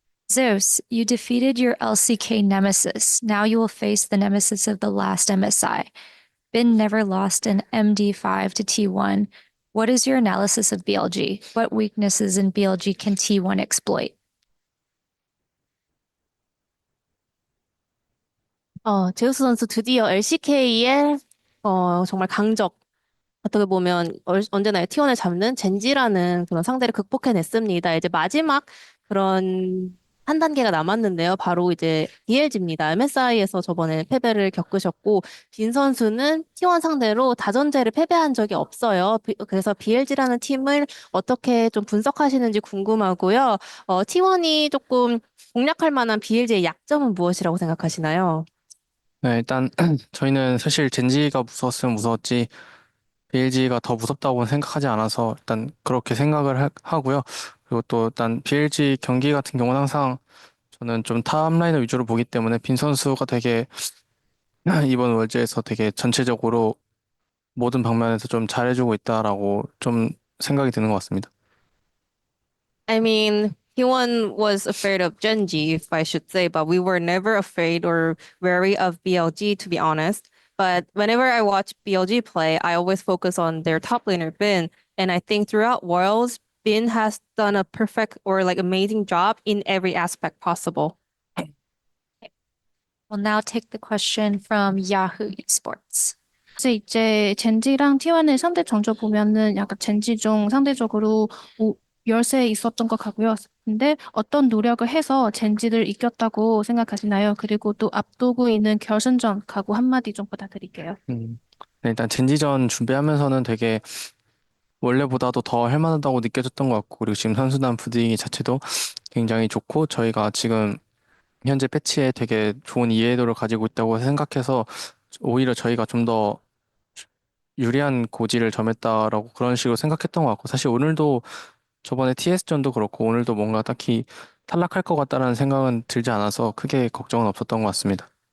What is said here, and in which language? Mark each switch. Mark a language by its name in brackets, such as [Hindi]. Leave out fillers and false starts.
[English] Zeus, you defeated your LCK nemesis. Now you will face the nemesis of the last MSI. Bin never lost an MD5 to T1. What is your analysis of BLG? What weaknesses in BLG can T1 exploit? [Korean] 제우스 선수 드디어 LCK의 정말 강적, 어떻게 보면 언제나 T1을 잡는 젠지라는 그런 상대를 극복해냈습니다. 이제 마지막 그런 한 단계가 남았는데요. 바로 이제 DLG입니다. MSI에서 저번에 패배를 겪으셨고, 빈 선수는 T1 상대로 다전제를 패배한 적이 없어요. 그래서 BLG라는 팀을 어떻게 좀 분석하시는지 궁금하고요. T1이 조금 공략할 만한 BLG의 약점은 무엇이라고 생각하시나요? 네, 일단 저희는 사실 젠지가 무서웠으면 무서웠지 BLG가 더 무섭다고는 생각하지 않아서 일단 그렇게 생각을 하고요. 그리고 또 일단 BLG 경기 같은 경우는 항상 저는 좀 탑라이너 위주로 보기 때문에 빈 선수가 되게 이번 월드에서 되게 전체적으로 모든 방면에서 좀 잘해주고 있다라고 좀 생각이 드는 것 같습니다. [English] I mean, Hyun was afraid of Genji, if I should say, but we were never afraid or wary of BLG, to be honest. But whenever I watch BLG play, I always focus on their top laner, Bin. And I think throughout Worlds, Bin has done a perfect or like amazing job in every aspect possible. We'll now take the question from Yahoo Esports. [Korean] 사실 이제 젠지랑 T1의 상대 전적 보면은 약간 젠지 중 상대적으로 열세 있었던 것 같고요. 근데 어떤 노력을 해서 젠지를 이겼다고 생각하시나요? 그리고 또 앞두고 있는 결승전 각오 한마디 좀 부탁드릴게요. 네, 일단 젠지전 준비하면서는 되게 원래보다도 더 할만하다고 느껴졌던 것 같고 그리고 지금 선수단 분위기 자체도 굉장히 좋고 저희가 지금 현재 패치에 되게 좋은 이해도를 가지고 있다고 생각해서 오히려 저희가 좀 더 유리한 고지를 점했다라고 그런 식으로 생각했던 것 같고 사실 오늘도 저번에 TS전도 그렇고 오늘도 뭔가 딱히 탈락할 것 같다라는 생각은 들지 않아서 크게 걱정은 없었던 것 같습니다.